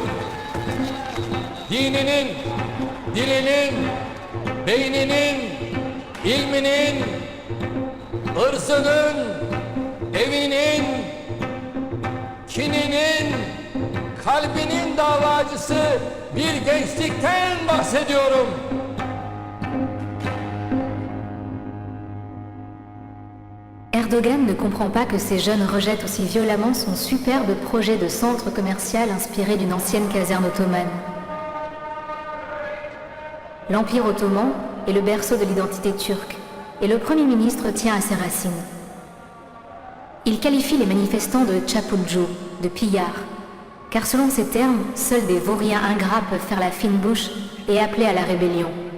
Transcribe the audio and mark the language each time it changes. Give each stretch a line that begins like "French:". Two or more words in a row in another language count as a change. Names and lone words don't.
Turkish: Dininin, dilinin, beyninin, ilminin, ırzının, evinin, kininin, kalbinin davacısı bir gençlikten bahsediyorum.
French: Erdogan ne comprend pas que ces jeunes rejettent aussi violemment son superbe projet de centre commercial inspiré d'une ancienne caserne ottomane. L'Empire ottoman est le berceau de l'identité turque, et le Premier ministre tient à ses racines. Il qualifie les manifestants de Chapulju, de pillards, car selon ces termes, seuls des vauriens ingrats peuvent faire la fine bouche et appeler à la rébellion.